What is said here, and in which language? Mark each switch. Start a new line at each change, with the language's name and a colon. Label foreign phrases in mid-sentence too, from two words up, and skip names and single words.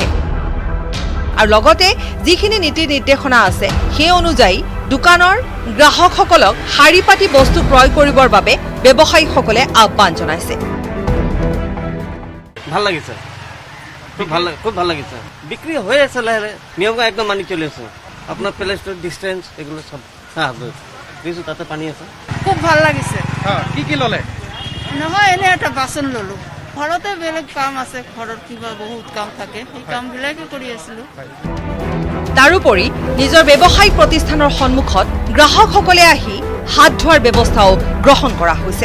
Assamese: আৰু লগতে যিখিনি নীতি নিৰ্দেশনা আছে সেই অনুযায়ী দোকানৰ গ্ৰাহকসকলক শাৰী পাতি বস্তু ক্ৰয় কৰিবৰ বাবে ব্যৱসায়ীসকলে আহ্বান জনাইছে। ভাল লাগিছে, খুব ভাল লাগিছে। বিক্রি হয়ে আছে লাহে লাহে, নিয়ম একদম মানি চলি আছে।
Bangla: আপনার
English: place distance
Bangla: এগুলো সব কিছু তাতে পানী আছে।
Assamese: খুব ভাল লাগিছে। কি কি ল'লে? নহয়, এনে এটা বাচন ললো। ঘৰতে বেলেগ কাম আছে, ঘৰত কিবা বহুত কাম থাকে, সেই কামবিলাকে কৰি আছিলো। তাৰোপৰি নিজৰ ব্যৱসায়িক প্ৰতিষ্ঠানৰ সন্মুখত গ্ৰাহকসকলে আহি হাত ধোৱাৰ ব্যৱস্থাও গ্ৰহণ কৰা হৈছে।